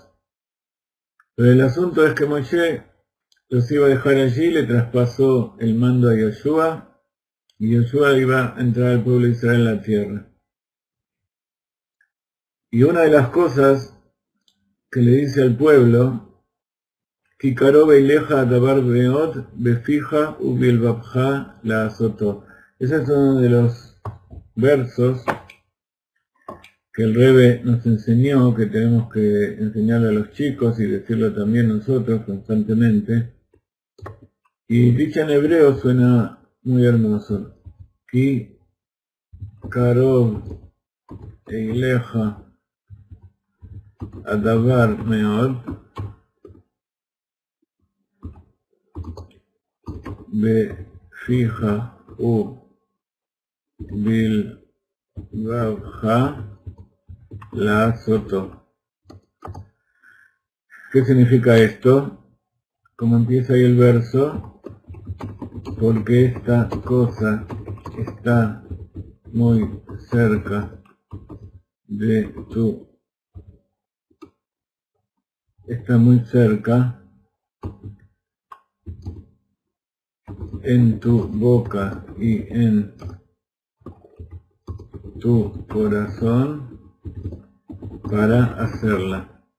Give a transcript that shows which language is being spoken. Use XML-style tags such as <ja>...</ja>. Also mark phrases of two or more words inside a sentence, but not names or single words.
<es>Pero el asunto es que Moshe los iba a dejar allí, le traspasó el mando a Yoshua, y Yoshua iba a entrar al pueblo de Israel en la tierra. Y una de las cosas que le dice al pueblo</es> <he>כי קרוב אליך הדבר מאד בפיך ובלבבך לעשותו.</he> <es>Ese es uno de los versos que el Rebbe nos enseñó, que tenemos que enseñarle a los chicos y decirlo también nosotros constantemente. Y dicha en hebreo suena muy hermoso.</es> <he>כי קרוב אליך הדבר מאד בפיך ובלבבך לעשותו. ¿Qué significa esto? Como empieza ahí el verso, porque esta cosa está muy cerca de tu, está muy cerca en tu boca y en tu corazón para hacerla.</he>